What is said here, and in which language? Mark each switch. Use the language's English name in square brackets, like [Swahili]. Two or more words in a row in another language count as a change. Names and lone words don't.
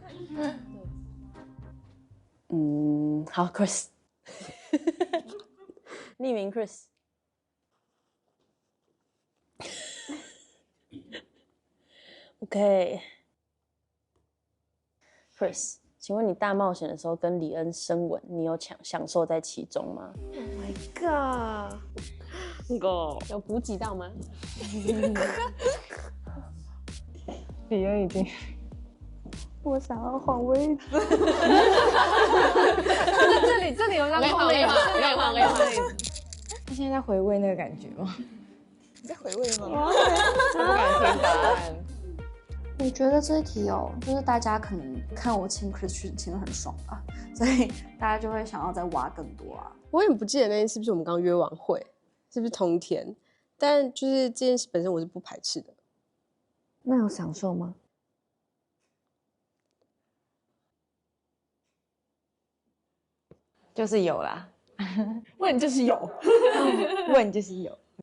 [Chinese] 好 ，Chris， 匿名 Chris。OK，Chris， 請問你大冒險的時候跟李恩深吻，你有享受在其中嗎？ [English] Oh my god！ [Chinese] 有補給到嗎？李恩已經，我想要換位置。這裡有讓空位嗎？可以換。他現在在回味那個感覺嗎？你在回味嗎？我不敢聽答案。我覺得這一題就是大家可能看我親 Chris 親得很爽吧，所以大家就會想要再挖更多啊。我也不記得那天是不是我們剛約完會，是不是同一天？但就是這件事本身我是不排斥的。那有享受嗎？就是有啦，問就是有，問就是有。